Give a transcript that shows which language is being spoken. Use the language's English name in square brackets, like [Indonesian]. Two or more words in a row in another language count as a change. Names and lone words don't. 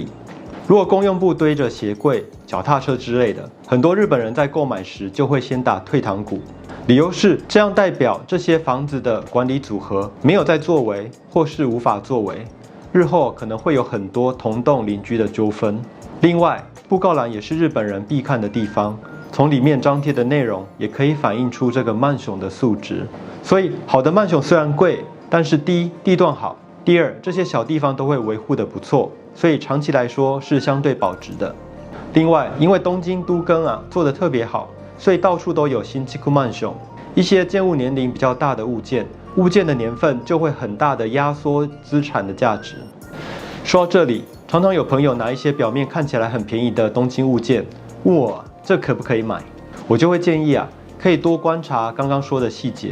[Chinese] 如果公用部堆着鞋柜、脚踏车之类的，很多日本人在购买时就会先打退堂鼓，理由是这样代表这些房子的管理组合没有在作为，或是无法作为，日后可能会有很多同栋邻居的纠纷。另外，布告栏也是日本人必看的地方，从里面张贴的内容也可以反映出这个マンション的素质。所以，好的マンション虽然贵，但是第一，地段好；第二，这些小地方都会维护得不错。所以长期来说是相对保值的。另外，因为东京都更做得特别好，所以到处都有 [Japanese] 新築マンション。 [Chinese] 一些建物年龄比较大的物件的年份就会很大的压缩资产的价值。说到这里，常常有朋友拿一些表面看起来很便宜的东京物件，问我这可不可以买？我就会建议可以多观察刚刚说的细节。